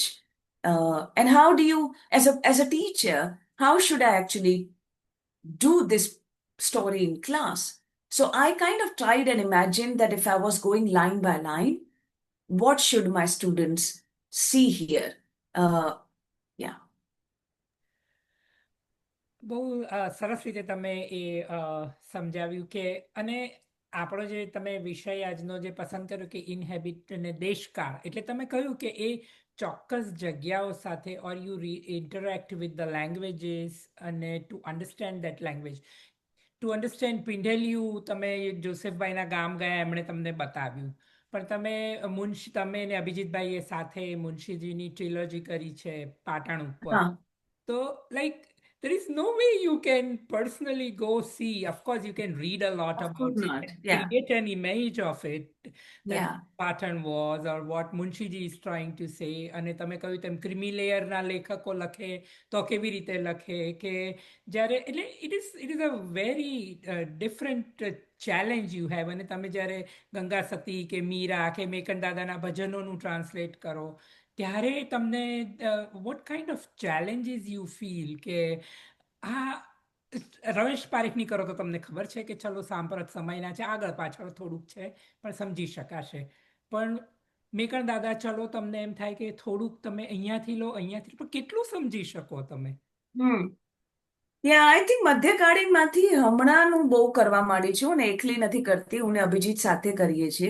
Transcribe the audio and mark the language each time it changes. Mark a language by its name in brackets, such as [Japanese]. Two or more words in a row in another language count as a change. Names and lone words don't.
[English] And how do you, as a teacher, how should I actually do this story in class? So I kind of tried and imagined that if I was going line by line, what should my students see here? Yeah. [Gujarati] બહુ સરસ રીતે તમે એ સમજાવ્યું કે, અને આપણો જે તમે વિષય આજનો જે પસંદ કર્યો કે ઇનહેબિટ અને દેશકાળ, એટલે તમે કહ્યું કે એ ચોક્કસ જગ્યાઓ સાથે [English] or you interact with the languages [Gujarati] અને [English] to understand that language. to understand [Gujarati] પિંઢેલિયું તમે જોસેફભાઈના ગામ ગયા એમણે તમને બતાવ્યું, પણ તમે ને અભિજીતભાઈએ સાથે મુનશીજીની ટ્રિલોજી કરી છે પાટણ ઉપર. [English] તો લાઈક there is no way you can personally go see. Of course, you can read a lot about it and create an image of it that pattern was or what Munshiji is trying to say. [Gujarati] અને તમે કહ્યું તેમ ક્રિમી લેયરના લેખકો લખે તો કેવી રીતે લખે કે જ્યારે એટલે [English] it is a very different challenge you have. [Gujarati] અને તમે જ્યારે ગંગા સતી કે મીરા કે મેકન દાદાના ભજનોનું ટ્રાન્સલેટ કરો ત્યારે તમને [English] what kind of challenges you feel [Gujarati] કે રમેશ પારેખની કરો તો તમને ખબર છે કે ચલો સાંપ્રત સમયના છે, આગળ પાછળ થોડુંક છે પણ સમજી શકાશે. પણ મેકણ દાદા ચલો તમને એમ થાય કે થોડુંક તમે અહીંયાથી લો અહીંયાથી, પણ કેટલું સમજી શકો તમે? [English] I think [Gujarati] મધ્યકાળીનમાંથી હમણાંનું બહુ કરવા માંડી છું અને એકલી નથી કરતી, હું અભિજીત સાથે કરીએ છીએ.